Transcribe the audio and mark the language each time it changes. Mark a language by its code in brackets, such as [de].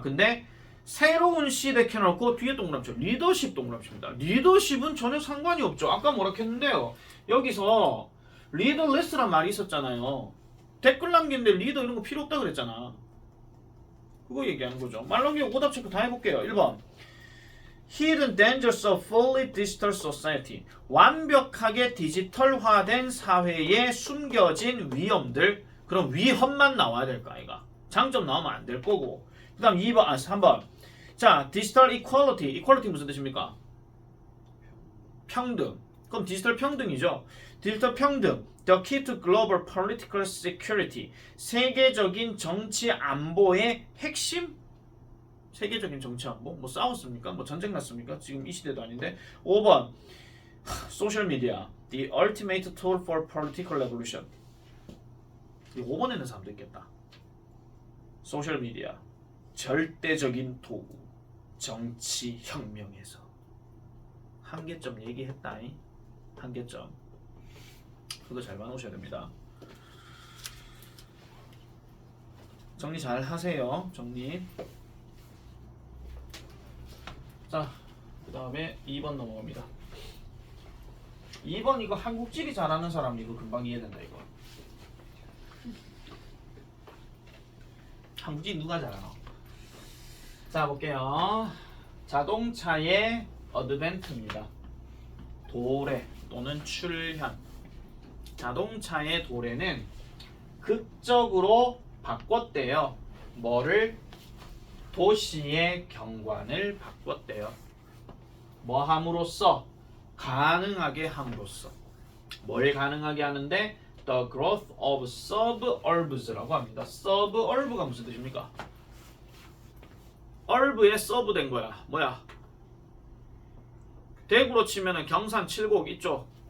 [ko] 근데 새로운 시대 켜놓고 뒤에 동그라미 쳐. 리더십 동그라미 칩니다. 리더십은 전혀 상관이 없죠. 아까 뭐라 했는데요. 여기서 리더리스란 말이 있었잖아요. 댓글 남기는데 리더 이런 거 필요 없다 그랬잖아. 그거 얘기하는 거죠. 말 넘기고 오답 체크 다 해볼게요. 1번. [en] Hidden dangers of fully digital society. [ko] 완벽하게 디지털화된 사회에 숨겨진 위험들. 그럼 위험만 나와야 될까 아이가. 장점 나오면 안 될 거고. 그 다음 3번. 자, 디지털 이퀄리티. 이퀄리티 무슨 뜻입니까? 평등. 그럼 디지털 평등이죠. 디지털 평등. [en] The key to global political security. [ko] 세계적인 정치 안보의 핵심? 세계적인 정치 안보? 뭐 싸웠습니까? 뭐 전쟁 났습니까? 지금 이 시대도 아닌데. 5번. 소셜 미디어. [en] The ultimate tool for political revolution. [ko] 5번에는 사람도 있겠다. 소셜 미디어 절대적인 도구 정치 혁명에서 한계점 얘기했다잉. 한계점 그거 잘 봐놓으셔야 됩니다. 정리 잘 하세요. 정리. 자, 그 다음에 2번 넘어갑니다. 2번 이거 한국지리 잘하는 사람 이거 금방 이해된다. 이거 한국지리 누가 잘하나? 자, 볼게요. 자동차의 어드벤트입니다. 도래 또는 출현. 자동차의 도래는 극적으로 바꿨대요. 뭐를? 도시의 경관을 바꿨대요. 뭐 함으로써? 가능하게 함으로써. 뭘 가능하게 하는데? [en] The growth of suburbs라고 합니다. [ko] suburb가 무슨 뜻입니까? urb에 sub 된 거야. 뭐야? 대구로 치면은 경산 칠곡 이쪽.